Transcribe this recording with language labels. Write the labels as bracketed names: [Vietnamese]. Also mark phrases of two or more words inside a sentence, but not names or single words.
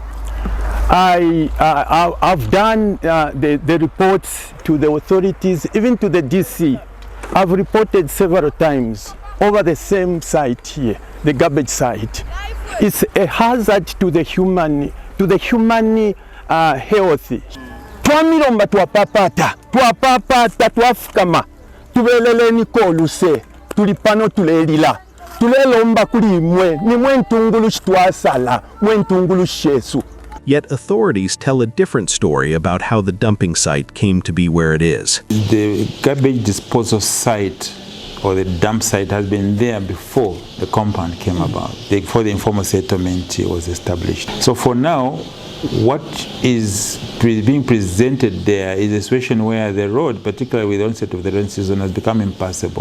[English] I've done the reports to the authorities, even to the DC. I've reported several times over the same site here, the garbage site. It's a hazard to the human health. [Bemba] Twamiromba twapapata twafukama tubeleleni koluse tulipano tulelila tulelomba kuli nimwe ntungulu shitwasala mwe ntungulu shesu. [English] Yet authorities tell a different story about how the dumping site came to be where it is. The garbage disposal site or the dump site has been there before the compound came about, before the informal settlement was established. So for now, what is being presented there is a situation where the road, particularly with the onset of the rain season, has become impassable.